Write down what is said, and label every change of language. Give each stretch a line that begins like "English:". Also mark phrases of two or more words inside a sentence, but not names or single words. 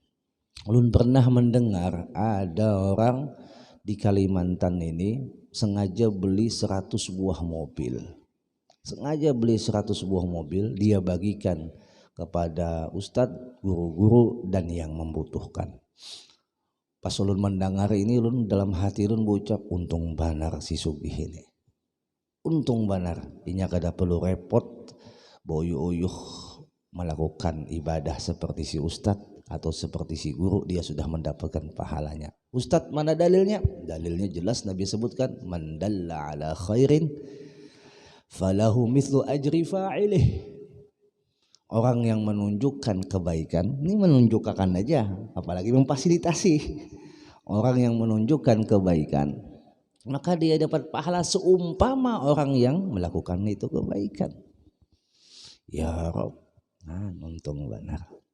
Indonesian: Ulun pernah mendengar ada orang di Kalimantan ini sengaja beli 100 buah mobil. Sengaja beli 100 buah mobil, dia bagikan kepada ustadz, guru-guru dan yang membutuhkan. Pas ulun mendengar ini, ulun dalam hati ulun berucap,
Banjar: untung banar si sugih ini. Untung banar, inya kada perlu repot boyuh-uyuh
Indonesian: melakukan ibadah seperti si ustadz atau seperti si guru, dia sudah mendapatkan pahalanya. Ustadz mana dalilnya? Dalilnya jelas Nabi sebutkan,
Arabic: من دل على خير فله مثل أجر فاعله.
Indonesian: Orang yang menunjukkan kebaikan, ini menunjukkan aja, apalagi memfasilitasi. Orang yang menunjukkan kebaikan, maka dia dapat pahala seumpama orang yang melakukan itu kebaikan. Ya Rob, untung benar.